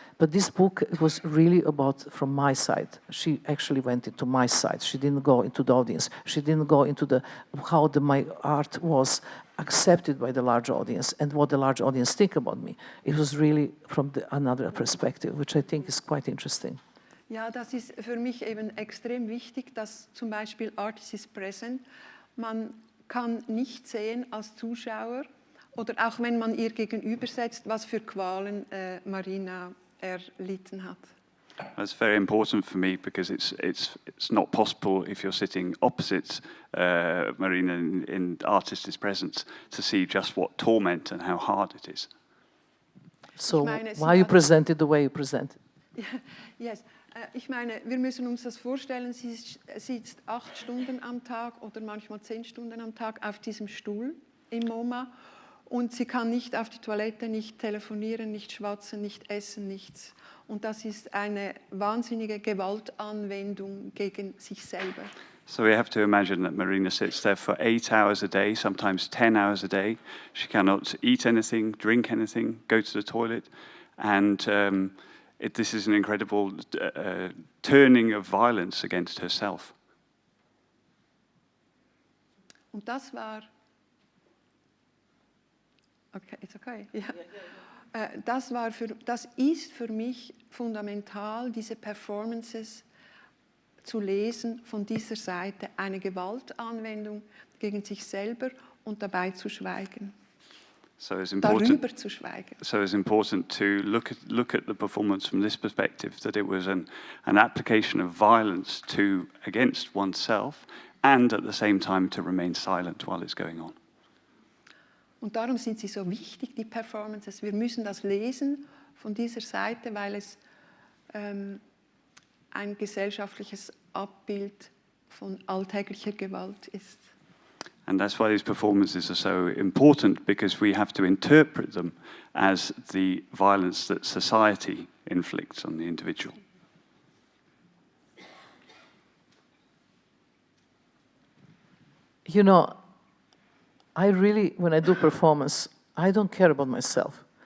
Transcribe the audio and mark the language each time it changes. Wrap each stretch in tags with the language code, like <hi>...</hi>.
<en>But this book was really about from my side. She actually went into my side. She didn't go into the audience. She didn't go into how my art was accepted by the large audience and what the large audience think about me. It was really from another perspective, which I think is quite interesting.</en> <de>Ja, das ist für mich eben extrem wichtig, dass zum Beispiel Artist is Present, man kann nicht sehen als Zuschauer oder auch wenn man ihr gegenübersetzt, was für Qualen Marina erlitten hat.</de> <en>That's very important for me because it's not possible if you're sitting opposite Marina in Artist is Present to see just what torment and how hard it is. So why you present it the way you present it? Yes.</en> <de>Ich meine, wir müssen uns das vorstellen, sie sitzt 8 Stunden am Tag oder manchmal 10 Stunden am Tag auf diesem Stuhl im MoMA und sie kann nicht auf die Toilette, nicht telefonieren, nicht schwatzen, nicht essen, nichts. Und das ist eine wahnsinnige Gewaltanwendung gegen sich selber.</de> <en>So we have to imagine that Marina sits there for 8 hours a day, sometimes 10 hours a day. She cannot eat anything, drink anything, go to the toilet, and this is an incredible turning of violence against herself.</en> <de>Und das war...</de> <en>Okay, it's okay. Ja.</en> <de>Das ist für mich fundamental, diese Performances zu lesen von dieser Seite, eine Gewaltanwendung gegen sich selber und dabei zu schweigen.</de> <en>So it's important,</en> <de>darüber zu schweigen.</de> <en>So it's important to look at the performance from this perspective, that it was an application of violence against oneself and at the same time to remain silent while it's going on.</en> <de>Und darum sind sie so wichtig, die Performances. Wir müssen das lesen von dieser Seite, weil es ein gesellschaftliches Abbild von alltäglicher Gewalt ist.</de> <en>And that's why these performances are so important, because we have to interpret them as the violence that society inflicts on the individual. You know, I really, when I do performance, I don't care about myself.</en>